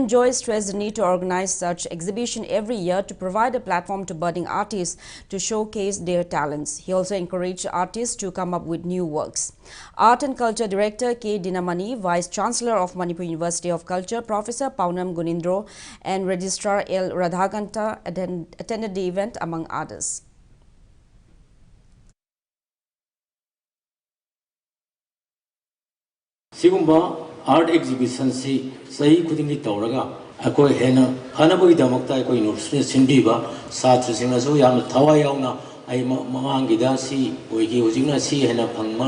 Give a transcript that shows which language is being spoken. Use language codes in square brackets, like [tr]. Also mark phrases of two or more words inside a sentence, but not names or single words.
[en] Joy stressed the need to organize such exhibition every year to provide a platform to budding artists to showcase their talents. He also encouraged artists to come up with new works. Art and Culture Director K. Dinamani, Vice Chancellor of Manipur University of Culture, Professor Paunam Gunindro and Registrar L. Radhakanta attended the event among others. [mni] Sigumba art exhibition si sahi khudingi tawraga akoi hena hanabagi damakta akoi university sindiba satra singa so yam thawai yauna ai mamangida si oigi hojingna si hena phangma